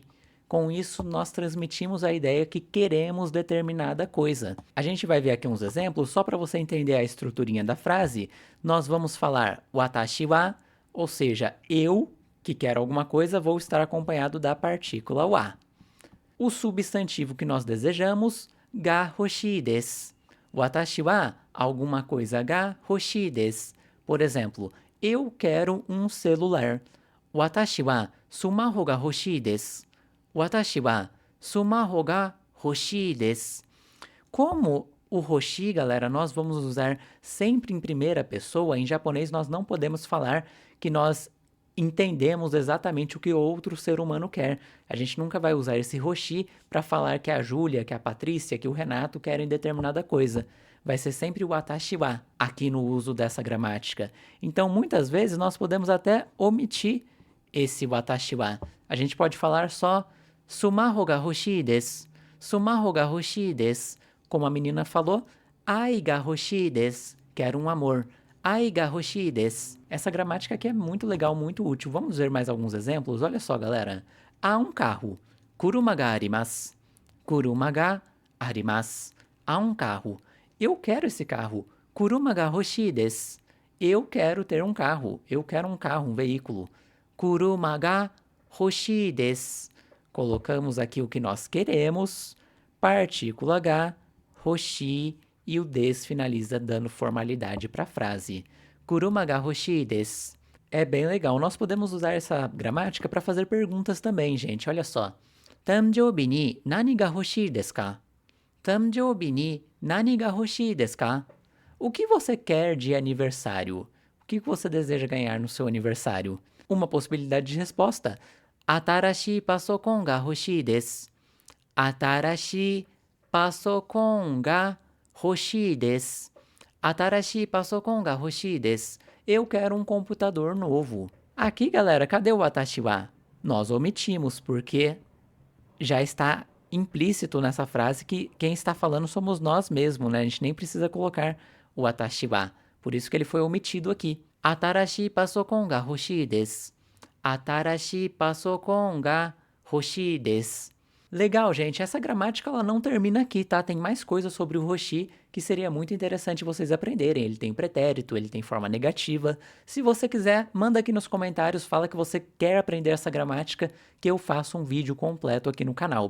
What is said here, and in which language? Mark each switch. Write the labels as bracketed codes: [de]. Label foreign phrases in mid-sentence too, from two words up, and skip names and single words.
[pt] Com isso, nós transmitimos a ideia que queremos determinada coisa. A gente vai ver aqui uns exemplos, só para você entender a estruturinha da frase. Nós vamos falar [ja] 私は, [pt] ou seja, eu, que quero alguma coisa, vou estar acompanhado da partícula wa. O substantivo que nós desejamos, [ja] が欲しいです. 私は, [pt] alguma coisa [ja] が欲しいです. [pt] Por exemplo, eu quero um celular. [ja] 私はスマホが欲しいです. 私はスマホが欲しいです. [pt] Como o hoshi, galera, nós vamos usar sempre em primeira pessoa. Em japonês, nós não podemos falar que nós entendemos exatamente o que outro ser humano quer. A gente nunca vai usar esse hoshi para falar que a Júlia, que a Patrícia, que o Renato querem determinada coisa. Vai ser sempre o [ja] 私は [pt] aqui no uso dessa gramática. Então, muitas vezes, nós podemos até omitir esse [ja] 私は. [pt] A gente pode falar só [ja] スマホが欲しいです. スマホが欲しいです. [pt] Como a menina falou, [ja] 愛が欲しいです. [pt] Quero um amor. [ja] 愛が欲しいです. [pt] Essa gramática aqui é muito legal, muito útil. Vamos ver mais alguns exemplos? Olha só, galera. Há um carro. [ja] 車があります。車があります. [pt] Há um carro. Eu quero esse carro. [ja] 車が欲しいです. [pt] Eu quero ter um carro. Eu quero um carro, um veículo. [ja] 車が欲しいです. [pt] Colocamos aqui o que nós queremos. Partícula H, hoshii, e o des finaliza dando formalidade para a frase. [ja] 車が欲しいです. [pt] É bem legal. Nós podemos usar essa gramática para fazer perguntas também, gente. Olha só. [ja] 誕生日に何が欲しいですか? 誕生日に何が欲しいですか? [pt] O que você quer de aniversário? O que você deseja ganhar no seu aniversário? Uma possibilidade de resposta. [ja] 新しいパソコンが欲しいです。新しいパソコンが欲しいです. 新しいパソコンが欲しいです. [pt] Eu quero um computador novo. Aqui, galera, cadê o [ja] 私は? [pt] Nós omitimos, porque já está implícito nessa frase que quem está falando somos nós mesmos, né? A gente nem precisa colocar o [ja] 私は. [pt] Por isso que ele foi omitido aqui. [ja] 新しいパソコンが欲しいです。新しいパソコンが欲しいです. [pt] Legal, gente. Essa gramática ela não termina aqui, tá? Tem mais coisas sobre o hoshi que seria muito interessante vocês aprenderem. Ele tem pretérito, ele tem forma negativa. Se você quiser, manda aqui nos comentários, fala que você quer aprender essa gramática, que eu faço um vídeo completo aqui no canal.